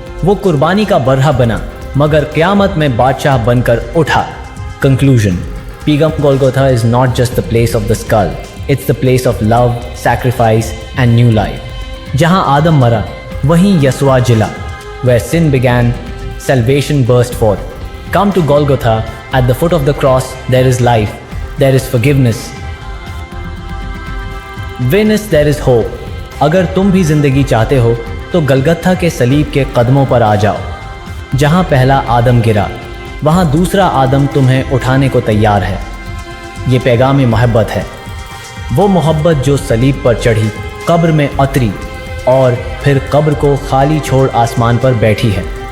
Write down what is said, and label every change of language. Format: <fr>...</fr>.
<hi>वो कुर्बानी का बरहा बना, मगर क़यामत में बादशाह बनकर उठा।</hi> <en>Conclusion, पीगम Golgotha is not just the place of the skull, it's the place of love, sacrifice and new life.</en> <hi>जहां आदम मरा, वहीं यसवा जिला।</hi> <en>Where sin began, salvation burst forth. Come to Golgotha. At the foot of the cross, there is life, there is forgiveness. Witness, there is hope.</en> <hi>अगर तुम भी जिंदगी चाहते हो तो गलगथा के सलीब के कदमों पर आ जाओ। जहां पहला आदम गिरा, वहाँ दूसरा आदम तुम्हें उठाने को तैयार है। ये पैगाम मोहब्बत है, वो मोहब्बत जो सलीब पर चढ़ी, कब्र में उतरी और फिर कब्र को खाली छोड़ आसमान पर बैठी है।</hi>